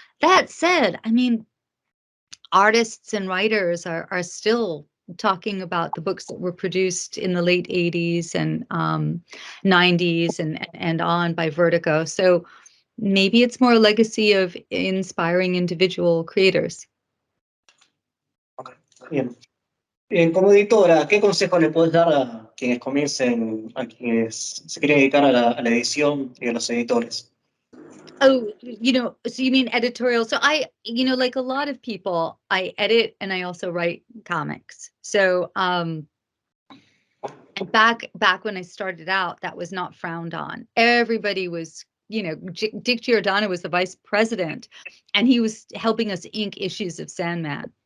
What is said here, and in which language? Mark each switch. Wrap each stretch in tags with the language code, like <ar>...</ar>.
<en>That said, I mean, artists and writers are still talking about the books that were produced in the late 80s and 90s and on by Vertigo. So maybe it's more a legacy of inspiring individual creators. Okay. Bien.</en> <es>Como editora, ¿qué consejo le podés dar a quienes comiencen, a quienes se quieren dedicar a la edición y a los editores?</es> <en>Oh, so you mean editorial. So like a lot of people, I edit and I also write comics. So and back when I started out, that was not frowned on. Everybody was, Dick Giordano was the vice president, and he was helping us ink issues of Sandman.</en>